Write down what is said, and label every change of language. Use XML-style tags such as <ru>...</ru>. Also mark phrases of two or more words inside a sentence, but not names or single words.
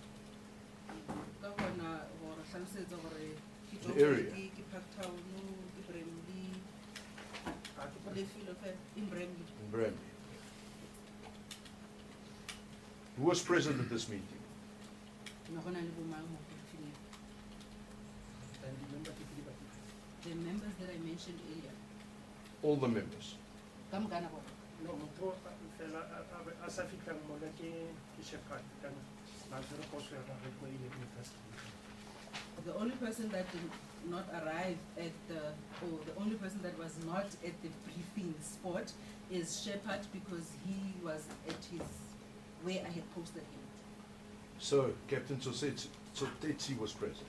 <en>The area. In Bramley. In Bramley. Who was present at this meeting? And remember</en> <st>ke di ba</st> <en>The members that I mentioned earlier. All the members.</en> <tn>no motho fela a sa fitlhang mona ke shepherd kana ba tsere go swera ga go ile university.</tn> <en>The only person that did not arrive at the only person that was not at the briefing spot is Shepherd, because he was at where I had posted him. So Captain Tsotetsi was present.</en>